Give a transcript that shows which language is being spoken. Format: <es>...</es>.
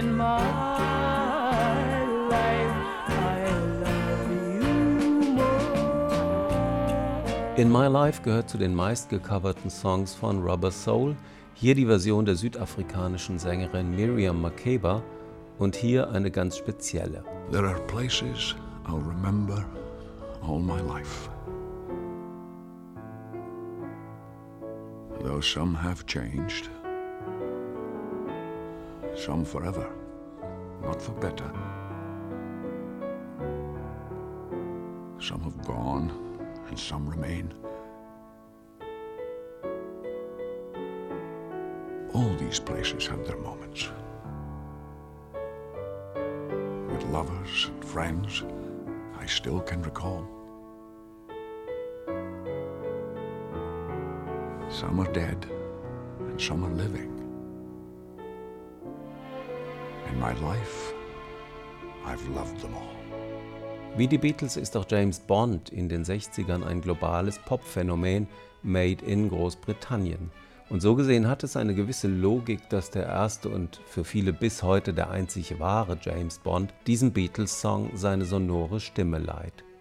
<en>In my life, I love you more.</en> <de>In My Life gehört zu den meistgecoverten Songs von Rubber Soul. Hier die Version der südafrikanischen Sängerin Miriam Makeba und hier eine ganz spezielle.</de> <en>There are places I'll remember all my life. Though some have changed, some forever, not for better. Some have gone and some remain. All these places have their moments, with lovers and friends I still can recall. Some are dead, and some are living. In my life, I've loved them all.</en> <de>Wie die Beatles ist auch James Bond in den 60ern ein globales Pop-Phänomen,</de> <en>made in</en> <de>Großbritannien. Und so gesehen hat es eine gewisse Logik, dass der erste und für viele bis heute der einzig wahre James Bond diesem Beatles-Song seine sonore Stimme leiht.</de>